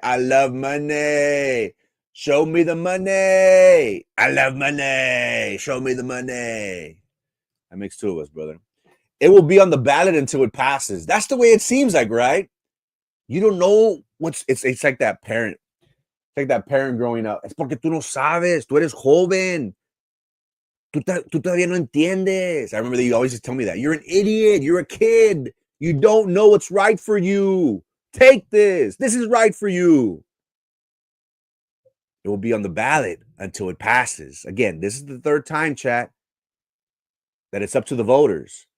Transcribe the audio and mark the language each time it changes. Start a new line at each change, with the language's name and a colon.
English: I love money. Show me the money. I love money. Show me the money. That makes two of us, brother. It will be on the ballot until it passes. That's the way it seems like, right? You don't know what's it's like that parent. It's like that parent growing up.
Spanish: Es porque tú no sabes. Tú eres joven. Tú todavía no entiendes.
English: I remember they always just tell me that. You're an idiot. You're a kid. You don't know what's right for you. Take this. This is right for you. It will be on the ballot until it passes. Again, this is the third time, chat, that it's up to the voters.